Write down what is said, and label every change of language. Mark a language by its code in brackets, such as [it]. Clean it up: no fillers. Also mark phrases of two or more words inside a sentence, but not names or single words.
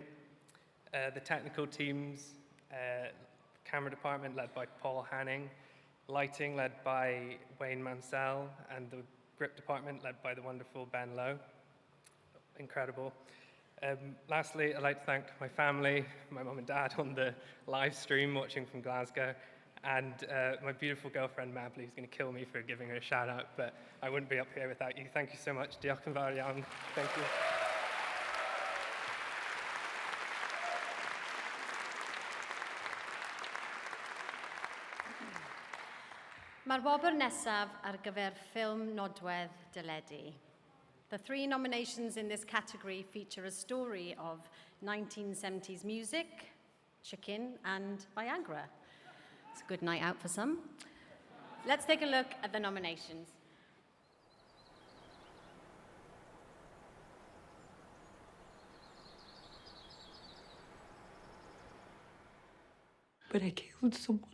[en] The technical teams, camera department led by Paul Hanning, lighting led by Wayne Mansell, and the grip department led by the wonderful Ben Lowe. Incredible. Lastly, I'd like to thank my family, my mum and dad on the live stream watching from Glasgow, and my beautiful girlfriend Mably, who's going to kill me for giving her a shout out, but I wouldn't be up here without you. Thank you so much. [cy] Diolch yn fawr iawn. [en] Thank you. [cy] Mae'r wobr nesaf ar gyfer ffilm nodwedd dyledu. [en] The 3 nominations in this category feature a story of 1970s music, chicken, and Viagra. It's a good night out for some. Let's take a look at the nominations. But I killed someone.